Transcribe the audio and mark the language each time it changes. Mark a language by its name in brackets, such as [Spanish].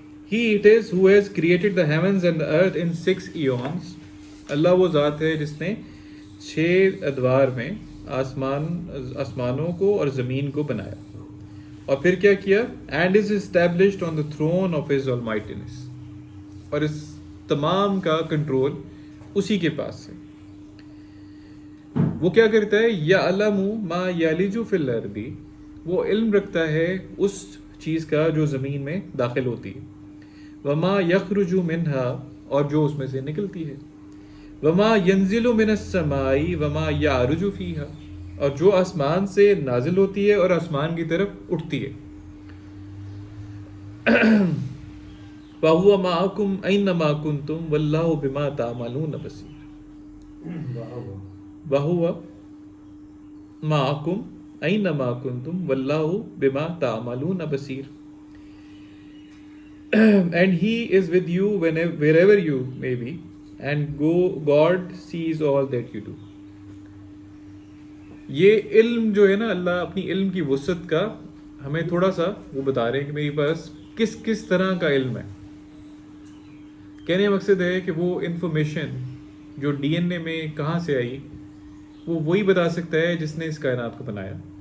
[English] He it is who has created the heavens and the earth in 6 eons. [Urdu] اللہ وہ ذات ہے جس نے 6 ادوار میں آسمانوں کو اور زمین کو بنایا. اور پھر کیا کیا؟ [English] and is established on the throne of his almightiness. [Urdu] اور اس تمام کا کنٹرول اسی کے پاس ہے. وہ کیا کرتا ہے؟ [Arabic] یعلم ما یلج فی الارض, [Urdu] وہ علم رکھتا ہے اس چیز کا جو زمین میں داخل ہوتی ہے. [Arabic] وما یخرج منہا, [Urdu] اور جو اس میں سے نکلتی ہے. [Arabic] وما ینزل من السماء وما یعرج فیہا, [Urdu] اور جو آسمان سے نازل ہوتی ہے اور آسمان کی طرف اٹھتی ہے. [Arabic] وَهُوَ مَعَكُمْ أَيْنَمَا كُنْتُمْ وَاللَّهُ بِمَا تَعْمَلُونَ بَصِيرٌ. وَهُوَ مَعَكُمْ أَيْنَمَا كُنْتُمْ وَاللَّهُ بِمَا تَعْمَلُونَ بَصِيرٌ. [English] And he is with you wherever you may be, and God sees all that you do. [Urdu] یہ علم جو ہے نا اللہ اپنی علم کی وسعت کا ہمیں تھوڑا سا وہ بتا رہے ہیں کہ میرے پاس کس کس طرح کا علم ہے. کہنے کا مقصد ہے کہ وہ انفارمیشن جو ڈی این اے میں کہاں سے آئی وہ وہی بتا سکتا ہے جس نے اس کائنات کو بنایا.